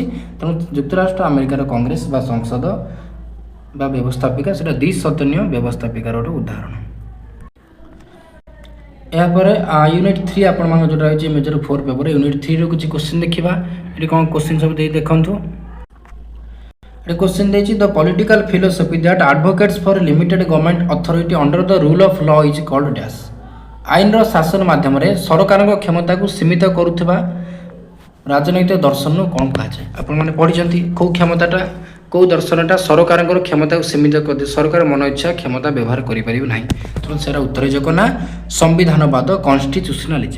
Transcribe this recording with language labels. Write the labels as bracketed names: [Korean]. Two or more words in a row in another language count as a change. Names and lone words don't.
[Odia] ତେଣୁ ଯୁକ୍ତରାଷ୍ଟ୍ର ଆମେରିକାର କଂଗ୍ରେସ ବା ସଂସଦ ବା ବ୍ୟବସ୍ଥାପିକା ସେଇଟା ଦ୍ୱିସଦନୀୟ ବ୍ୟବସ୍ଥାପିକାର ଗୋଟେ ଉଦାହରଣ। ଏହାପରେ ୟୁନିଟ୍ 3 ଆପଣମାନଙ୍କ ଯେଉଁଟା ରହିଛି ମେଜର 4 ପେପର, ୟୁନିଟ୍ 3ରୁ କିଛି କ୍ୱେଶ୍ଚିନ୍ ଦେଖିବା। ଏଠି କ'ଣ କ୍ୱେଶ୍ଚିନ୍ ସବୁ ଦେଇ ଦେଖନ୍ତୁ। [English] A question ଦେଇଛି the political philosophy that advocates for limited government authority under the rule of law is called dash। [Odia] ଆଇନର ଶାସନ ମାଧ୍ୟମରେ ସରକାରଙ୍କ କ୍ଷମତାକୁ ସୀମିତ କରୁଥିବା ରାଜନୈତିକ ଦର୍ଶନକୁ କ'ଣ କୁହାଯାଏ? ଆପଣମାନେ ପଢ଼ିଛନ୍ତି କେଉଁ କ୍ଷମତାଟା, କେଉଁ ଦର୍ଶନଟା ସରକାରଙ୍କର କ୍ଷମତାକୁ ସୀମିତ କରିଦିଏ, ସରକାର ମନ ଇଚ୍ଛା କ୍ଷମତା ବ୍ୟବହାର କରିପାରିବେ ନାହିଁ। ତେଣୁ ସେଇଟା ଉତ୍ତର ଯୋଗ ନା ସମ୍ବିଧାନବାଦ, କନଷ୍ଟିଚ୍ୟୁସନାଲିଜିମ୍।